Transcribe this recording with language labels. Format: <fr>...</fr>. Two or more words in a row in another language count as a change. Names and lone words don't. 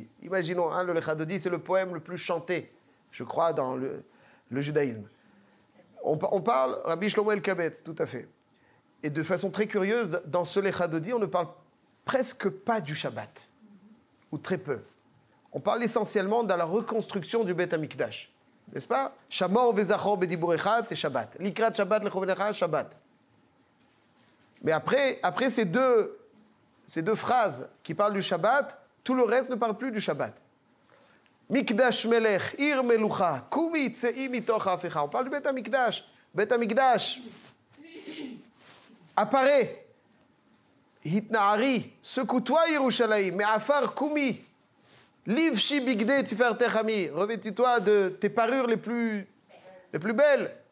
<fr>Imaginons, le Lecha Dodi, c'est le poème le plus chanté, je crois, dans le judaïsme. On parle, Rabbi Shlomo El-Kabetz, tout à fait. Et de façon très curieuse, dans ce Lecha Dodi, on ne parle presque pas du Shabbat, ou très peu. On parle essentiellement de la reconstruction du Beth Amikdash, n'est-ce pas?</fr> <he>שמור וזכור בדבור אחד, c'est Shabbat. לקראת שבת לכו ונלכה שבת.</he> <fr>Mais après ces deux phrases qui parlent du Shabbat, tout le reste ne parle plus du Shabbat.</fr> <he>מקדש מלך עיר מלוכה קומי צאי מתוך ההפכה.</he> <fr>On parle du Beth Amikdash. Beth Amikdash apparaît. Hitnaari, secoue-toi Yerushalayim, mais</fr> <he>עפר קומי. לבשי בגדי תפארתך עמי.</he> <fr>Revêtis-toi de tes parures les plus belles.</fr>